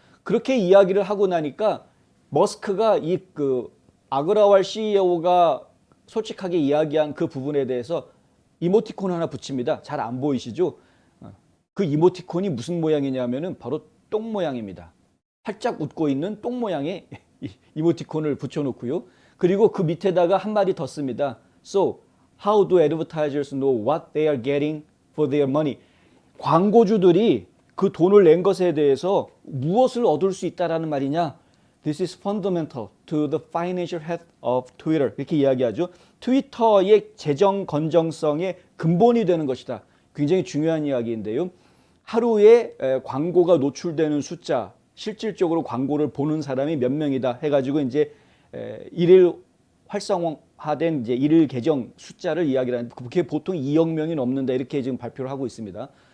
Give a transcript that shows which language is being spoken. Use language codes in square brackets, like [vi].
[ko] 그렇게 이야기를 하고 나니까 머스크가 이 그 아그라왈 CEO가 솔직하게 이야기한 그 부분에 대해서 이모티콘 하나 붙입니다. 잘 안 보이시죠? 그 이모티콘이 무슨 모양이냐면은 바로 똥 모양입니다. 활짝 웃고 있는 똥 모양의 이모티콘을 붙여놓고요. 그리고 그 밑에다가 한마디 더 씁니다. [en] So, how do advertisers know what they are getting for their money? [ko] 광고주들이 그 돈을 낸 것에 대해서 무엇을 얻을 수 있다라는 말이냐? [en] This is fundamental to the financial health of Twitter. [ko] 이렇게 이야기하죠. 트위터의 재정 건정성의 근본이 되는 것이다. 굉장히 중요한 이야기인데요. 하루에 광고가 노출되는 숫자, 실질적으로 광고를 보는 사람이 몇 명이다 해가지고 이제 일일 활성화된 이제 일일 계정 숫자를 이야기를 하는데 그게 보통 2억 명이 넘는다 이렇게 지금 발표를 하고 있습니다.